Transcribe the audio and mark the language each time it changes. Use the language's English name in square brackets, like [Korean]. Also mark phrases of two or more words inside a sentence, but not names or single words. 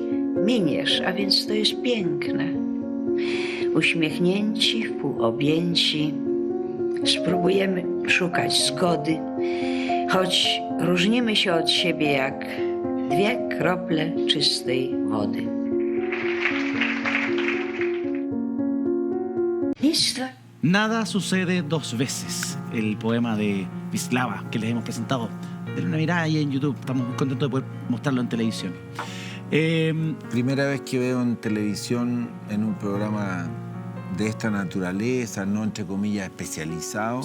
[Polish] Miniesz, a więc to jest piękne. Uśmiechnięci, wpół objęci, spróbujemy szukać zgody, choć różnimy się od siebie jak dwie krople czystej wody. [Spanish] Nada sucede dos veces, el poema de Wisława que les hemos presentado. Denle una mirada ahí en YouTube, estamos muy contentos de poder mostrarlo en televisión. Primera vez que veo en televisión, en un programa de esta naturaleza, no entre comillas especializado,